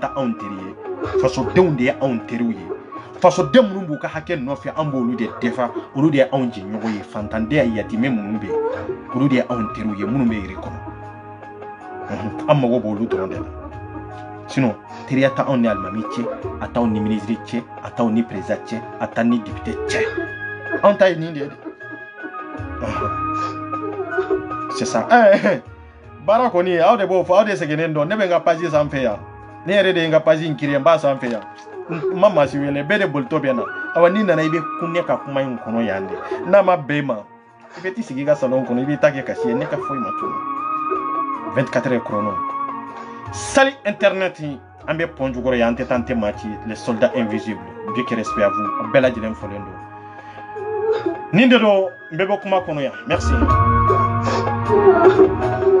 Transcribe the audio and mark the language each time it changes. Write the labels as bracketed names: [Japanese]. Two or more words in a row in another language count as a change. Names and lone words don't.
[Bambara] ta anw teri ye fasodenw de ye anw teriw ye fasoden minnu b'u ka hakɛ nɔfɛ an b'olu de defa olu de ye anw jɛɲɔgɔn ye fantanden yatimɛ minnu bɛ yen olu de ye anw teriw ye minnu bɛ yiri kɔnɔ an mago b'olu dɔrɔn de la sinon teriya ta anw ni alimami cɛ a t'anw ni ministre cɛ a t'anw ni président cɛ a t'an ni député cɛ anw ta ye nin de ye [French] c'est ça [Bambara] baara kɔni aw de b'o fɔ aw de sɛgɛnnen dɔn ne bɛ n ka page sanfɛ yan ne yɛrɛ de ye n ka page in créer n b'a sanfɛ yan n ma maa si wele bɛɛ de bolitɔ bɛ na awa n'i nana i bɛ kun ka kuma in kɔnɔ yan de n'a ma bɛn i ma i bɛ t'i sigi i ka salon kɔnɔ i b'i ta kɛ kasi ye ne ka foyi ma tunu 24 [French] heures chrono [Bambara] sali internet an bɛ pɔn jukɔrɔ yan an tɛ taa an tɛ maa ci [French] les soldats invisibles Dieu qui respect à vous [Bambara] bɛɛ lajɛlen fɔlen don nin de don n bɛ bɔ kuma kɔnɔ yan merci